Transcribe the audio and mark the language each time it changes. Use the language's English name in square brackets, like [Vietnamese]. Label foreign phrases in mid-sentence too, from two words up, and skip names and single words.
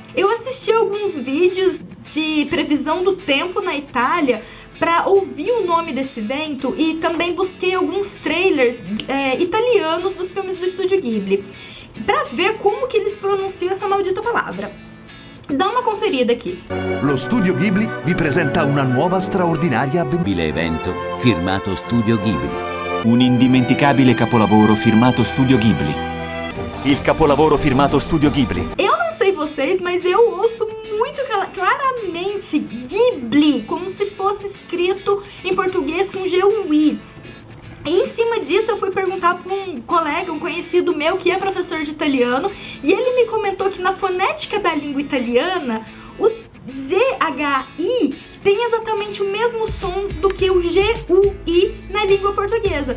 [Portuguese] Eu assisti alguns vídeos de previsão do tempo na Itália para ouvir o nome desse vento e também busquei alguns trailers italianos dos filmes do estúdio Ghibli para ver como que eles pronunciam essa maldita palavra. Dá uma conferida aqui. [Italian] Lo Studio Ghibli vi presenta una nuova straordinaria evento firmato Studio Ghibli. Un indimenticabile capolavoro firmato Studio Ghibli. Il capolavoro firmato Studio Ghibli. [Portuguese] Eu não sei vocês, mas eu ouço muito claramente Ghibli, como se fosse escrito em português com G-U-I. E em cima disso eu fui perguntar para um colega, um conhecido meu que é professor de italiano, e ele me comentou que na fonética da língua italiana o G-H-I tem exatamente o mesmo som do que o G-U-I na língua portuguesa.